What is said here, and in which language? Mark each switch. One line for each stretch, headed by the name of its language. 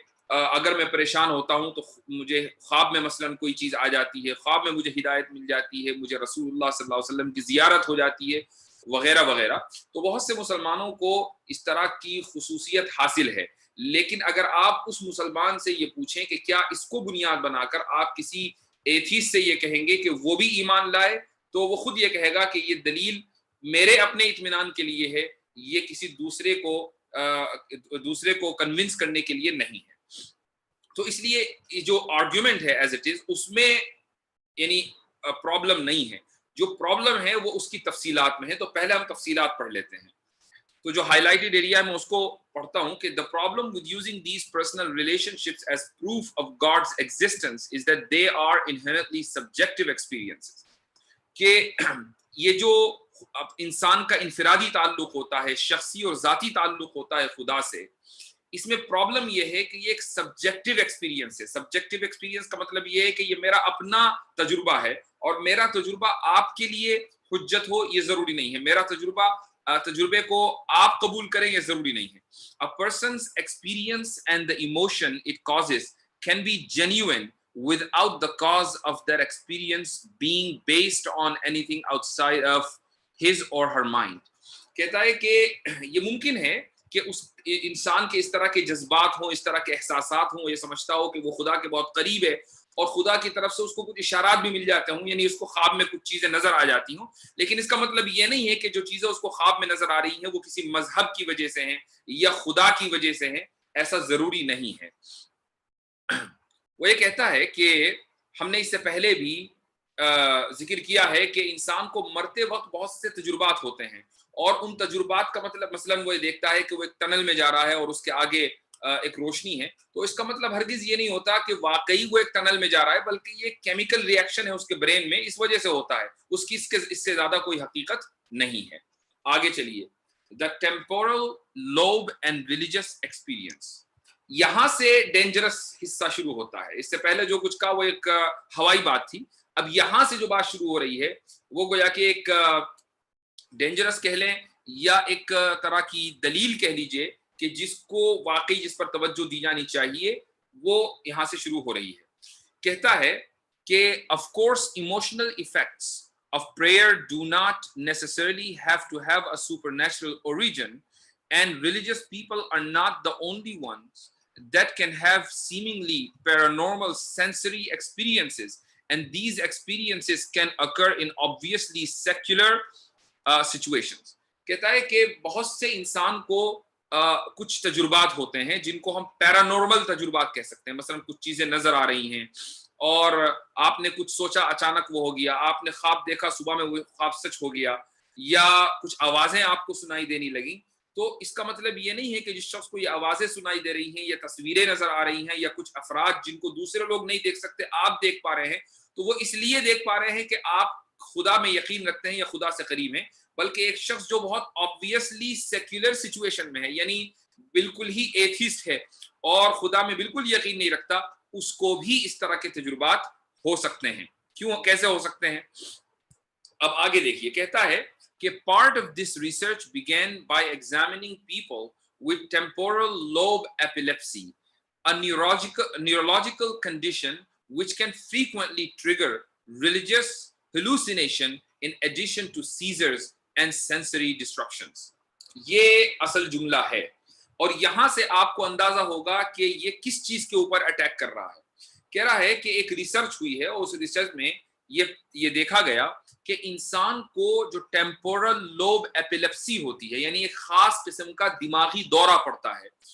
Urdu: اگر میں پریشان ہوتا ہوں تو مجھے خواب میں مثلا کوئی چیز آ جاتی ہے، خواب میں مجھے ہدایت مل جاتی ہے، مجھے رسول اللہ صلی اللہ علیہ وسلم کی زیارت ہو جاتی ہے، وغیرہ وغیرہ۔ تو بہت سے مسلمانوں کو اس طرح کی خصوصیت حاصل ہے، لیکن اگر آپ اس مسلمان سے یہ پوچھیں کہ کیا اس کو بنیاد بنا کر آپ کسی ایتھیسٹ سے یہ کہیں گے کہ وہ بھی ایمان لائے، تو وہ خود یہ کہے گا کہ یہ دلیل میرے اپنے اطمینان کے لیے ہے، یہ کسی دوسرے کو دوسرے کو کنونس کرنے کے لیے نہیں ہے. تو اس لیے جو آرگیومنٹ ہے
English: as it is
Urdu: اس میں یعنی پرابلم نہیں ہے. جو پرابلم ہے وہ اس کی تفصیلات میں ہے. تو پہلے ہم تفصیلات پڑھ لیتے ہیں. تو جو ہائی لائٹڈ ایریا ہے میں اس کو پڑھتا ہوں کہ
English: the problem with using these personal relationships as proof of God's existence is that they are inherently subjective experiences.
Urdu: کہ یہ جو انسان کا انفرادی تعلق ہوتا ہے, شخصی اور ذاتی تعلق ہوتا ہے خدا سے, اس میں پرابلم یہ ہے کہ یہ ایک سبجیکٹو ایکسپیرینس ہے. سبجیکٹو ایکسپیرینس کا مطلب یہ ہے کہ یہ میرا اپنا تجربہ ہے اور میرا تجربہ آپ کے لیے حجت ہو یہ ضروری نہیں ہے. میرا تجربے کو آپ قبول کریں یہ ضروری نہیں ہے.
English: A person's experience and the emotion it causes can be genuine without the cause of their experience being based on anything outside of his or her mind.
Urdu: کہتا ہے کہ یہ ممکن ہے کہ اس انسان کے اس طرح کے جذبات ہوں, اس طرح کے احساسات ہوں, یہ سمجھتا ہو کہ وہ خدا کے بہت قریب ہے اور خدا کی طرف سے اس کو کچھ اشارات بھی مل جاتے ہوں, یعنی اس کو خواب میں کچھ چیزیں نظر آ جاتی ہوں, لیکن اس کا مطلب یہ نہیں ہے کہ جو چیزیں اس کو خواب میں نظر آ رہی ہیں وہ کسی مذہب کی وجہ سے ہیں یا خدا کی وجہ سے ہیں. ایسا ضروری نہیں ہے. وہ یہ کہتا ہے کہ ہم نے اس سے پہلے بھی ذکر کیا ہے کہ انسان کو مرتے وقت بہت سے تجربات ہوتے ہیں اور ان تجربات کا مطلب مثلاً وہ دیکھتا ہے کہ وہ ایک ٹنل میں جا رہا ہے اور اس کے آگے ایک روشنی ہے, تو اس کا مطلب ہرگز یہ نہیں ہوتا کہ واقعی وہ ایک ٹنل میں جا رہا ہے, بلکہ یہ کیمیکل ری ایکشن ہے اس کے برین میں, اس وجہ سے ہوتا ہے. اس سے زیادہ کوئی حقیقت نہیں ہے. آگے چلیے.
English: The temporal lobe and religious experience.
Urdu: یہاں سے ڈینجرس حصہ شروع ہوتا ہے. اس سے پہلے جو کچھ کہا وہ ایک ہوائی بات تھی. اب یہاں سے جو بات شروع ہو رہی ہے وہ گویا کہ ایک ڈینجرس کہہ لیں یا ایک طرح کی دلیل کہہ لیجئے کہ جس کو واقعی جس پر توجہ دی جانی چاہیے وہ یہاں سے شروع ہو رہی ہے. کہتا ہے کہ
English: of course emotional effects of prayer do not necessarily have to have a supernatural origin, and religious people are not the only ones that can have seemingly paranormal sensory experiences, and these experiences can occur in obviously secular situations.
Urdu: کہتا ہے کہ بہت سے انسان کو کچھ تجربات ہوتے ہیں جن کو ہم پیرانورمل تجربات کہہ سکتے ہیں. مثلا کچھ چیزیں نظر آ رہی ہیں اور آپ نے کچھ سوچا اچانک وہ ہو گیا, آپ نے خواب دیکھا صبح میں وہ خواب سچ ہو گیا, یا کچھ آوازیں آپ کو سنائی دینے لگیں. تو اس کا مطلب یہ نہیں ہے کہ جس شخص کو یہ آوازیں سنائی دے رہی ہیں یا تصویریں نظر آ رہی ہیں یا کچھ افراد جن کو دوسرے لوگ نہیں دیکھ سکتے آپ دیکھ پا رہے ہیں, تو وہ اس لیے دیکھ پا رہے ہیں کہ آپ خدا میں یقین رکھتے ہیں یا خدا سے قریب ہیں. بلکہ ایک شخص جو بہت obviously سیکولر سچویشن میں ہے, یعنی بالکل ہی ایتھیسٹ ہے اور خدا میں بالکل یقین نہیں رکھتا, اس کو بھی اس طرح کے تجربات ہو سکتے ہیں. کیوں, کیسے ہو سکتے ہیں؟ اب آگے دیکھیے. کہتا ہے کہ
English: part of this research began by examining people with temporal lobe epilepsy, a neurological condition which can frequently trigger religious hallucination in addition to seizures and sensory disruptions.
Urdu: یہ اصل جملہ ہے اور یہاں سے آپ کو اندازہ ہوگا کہ یہ کس چیز کے اوپر اٹیک کر رہا ہے. کہہ رہا ہے کہ ایک ریسرچ ہوئی ہے اور اس ریسرچ میں یہ دیکھا گیا کہ انسان کو جو ٹیمپورل لوب ایپیلیپسی ہوتی ہے, یعنی ایک خاص قسم کا دماغی دورہ پڑتا ہے.